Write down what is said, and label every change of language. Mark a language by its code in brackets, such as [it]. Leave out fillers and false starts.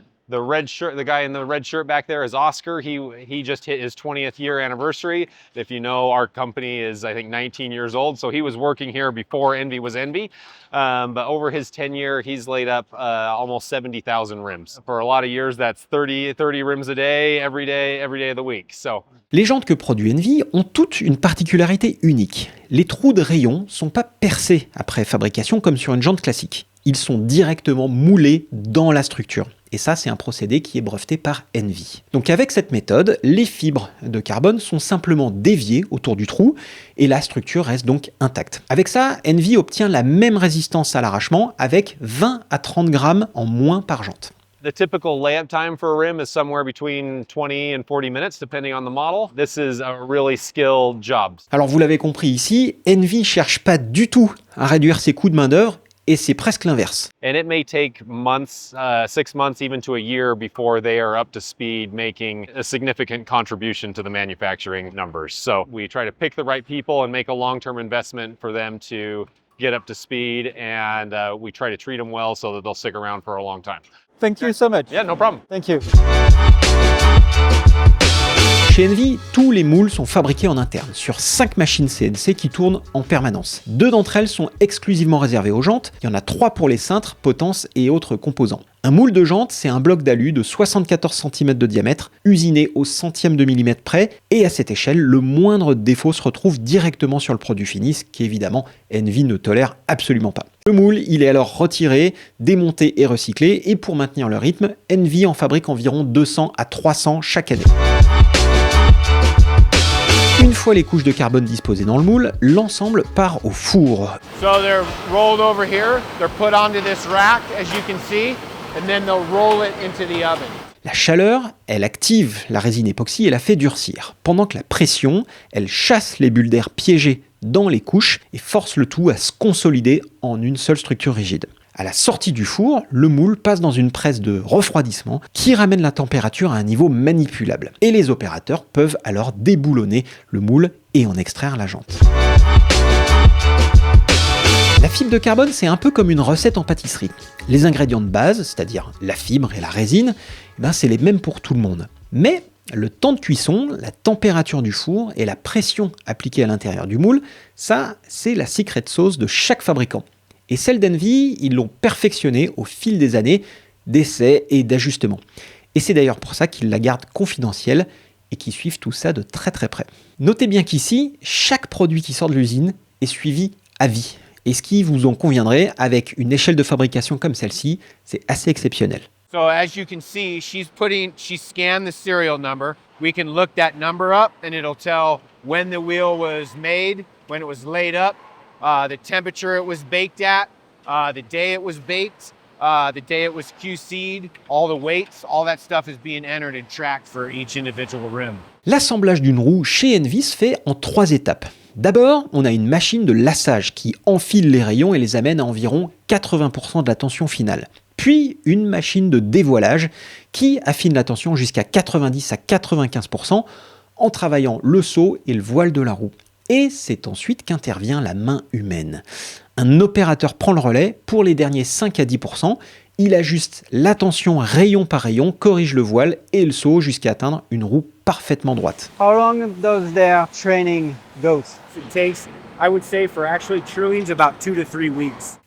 [en] The guy in the red shirt back there is Oscar. He just hit his 20th year anniversary. If you know, our company is, I think, 19 years old. So he was working here before Envy was Envy. But over his tenure, he's laid up almost 70,000 rims. For a lot of years, that's 30 rims a day, every day of the week. So. [fr] Les jantes que produit Envy ont toutes une particularité unique. Les trous de rayon ne sont pas percés après fabrication comme sur une jante classique. Ils sont directement moulés dans la structure. Et ça, c'est un procédé qui est breveté par Envy. Donc avec cette méthode, les fibres de carbone sont simplement déviées autour du trou et la structure reste donc intacte. Avec ça, Envy obtient la même résistance à l'arrachement avec 20 à 30 grammes en moins par jante. [en] The typical layup time for a rim is somewhere between 20 and 40 minutes, depending on the model. This is a really skilled job. [fr] Alors vous l'avez compris ici, Envy cherche pas du tout à réduire ses coûts de main-d'œuvre et c'est presque l'inverse. [en] And it may take months, 6 months, even to a year before they are up to speed making a significant contribution to the manufacturing numbers. So we try to pick the right people and make a long-term investment for them to get up to speed, and we try to treat them well so that they'll stick around for a long time. Thank you so much. Yeah, no problem. Thank you. [fr] Chez Envy, tous les moules sont fabriqués en interne, sur 5 machines CNC qui tournent en permanence. 2 d'entre elles sont exclusivement réservées aux jantes, il y en a 3 pour les cintres, potences et autres composants. Un moule de jante, c'est un bloc d'alu de 74 cm de diamètre, usiné au centième de millimètre près, et à cette échelle, le moindre défaut se retrouve directement sur le produit fini, ce qui évidemment Envy ne tolère absolument pas. Le moule, il est alors retiré, démonté et recyclé, et pour maintenir le rythme, Envy en fabrique environ 200 à 300 chaque année. Une fois les couches de carbone disposées dans le moule, l'ensemble part au four. [en] So they're rolled over here, they're put onto this rack, as you can see, and then they'll roll it into the oven. [fr] La chaleur, elle active la résine époxy et la fait durcir, pendant que la pression, elle chasse les bulles d'air piégées dans les couches et force le tout à se consolider en une seule structure rigide. À la sortie du four, le moule passe dans une presse de refroidissement qui ramène la température à un niveau manipulable. Et les opérateurs peuvent alors déboulonner le moule et en extraire la jante. La fibre de carbone, c'est un peu comme une recette en pâtisserie. Les ingrédients de base, c'est-à-dire la fibre et la résine, c'est les mêmes pour tout le monde. Mais le temps de cuisson, la température du four et la pression appliquée à l'intérieur du moule, ça, c'est la secret sauce de chaque fabricant. Et celle d'Envy, ils l'ont perfectionnée au fil des années d'essais et d'ajustements. Et c'est d'ailleurs pour ça qu'ils la gardent confidentielle et qu'ils suivent tout ça de très très près. Notez bien qu'ici, chaque produit qui sort de l'usine est suivi à vie. Et ce qui vous en conviendrait, avec une échelle de fabrication comme celle-ci, c'est assez exceptionnel. [en] So as you can see, she scanned the serial number. We can look that number up and it'll tell when the wheel was made, when it was laid up, the temperature it was baked at, the day it was baked, the day it was QC'd, all the weights, all that stuff is being entered and tracked for each individual rim. [fr] L'assemblage d'une roue chez Envy se fait en 3 étapes. D'abord, on a une machine de lassage qui enfile les rayons et les amène à environ 80% de la tension finale. Puis une machine de dévoilage qui affine la tension jusqu'à 90 à 95% en travaillant le seau et le voile de la roue. Et c'est ensuite qu'intervient la main humaine. Un opérateur prend le relais pour les derniers 5 à 10%, il ajuste la tension rayon par rayon, corrige le voile et le seau jusqu'à atteindre une roue parfaitement droite. [en] How long does their training go? It takes, I would say, for actually truing, about 2 to 3 weeks.